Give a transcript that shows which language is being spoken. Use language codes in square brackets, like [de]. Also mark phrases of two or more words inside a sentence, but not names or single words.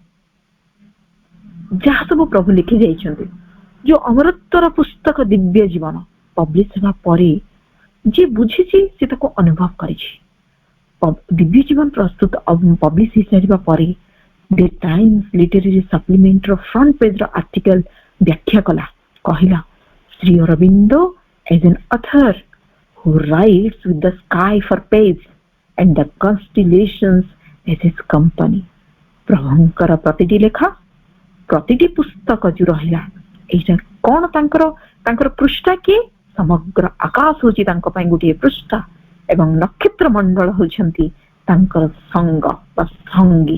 [or] ଯାହା ସବୁ ପ୍ରଭୁ ଲେଖି ଯାଇଛନ୍ତି, ଯୋଉ ଅମରତ୍ୱର ପୁସ୍ତକ ଦିବ୍ୟ ଜୀବନ ପବ୍ଲିଶ ହେବା ପରେ ଯିଏ ବୁଝିଛି ସେ ତାକୁ ଅନୁଭବ କରିଛି। ଦିବ୍ୟ ଜୀବନ ପ୍ରସ୍ତୁତ ପବ୍ଲିଶ ହେଇସାରିବା ପରେ ଦି ଟାଇମ୍ସ ଲିଟେରାରୀ ସପ୍ଲିମେଣ୍ଟର [en] front page article [or] ବ୍ୟାଖ୍ୟା କଲା, କହିଲା, ଶ୍ରୀ ଅରବିନ୍ଦ [en] as an author who writes with the sky for page and the constellations as his company. [or] ପ୍ରଭୁଙ୍କର ପ୍ରତିଟି ଲେଖା, ପ୍ରତିଟି ପୁସ୍ତକ ଯୋଉ ରହିଲା, ଏଇଟା କଣ ତାଙ୍କର ପୃଷ୍ଠା କିଏ? ସମଗ୍ର ଆକାଶ ହଉଛି ତାଙ୍କ ପାଇଁ ଗୋଟିଏ ପୃଷ୍ଠା ଏବଂ ନକ୍ଷତ୍ର ମଣ୍ଡଳ ହଉଛନ୍ତି ତାଙ୍କର ସଙ୍ଗ ବା ସଙ୍ଗୀ।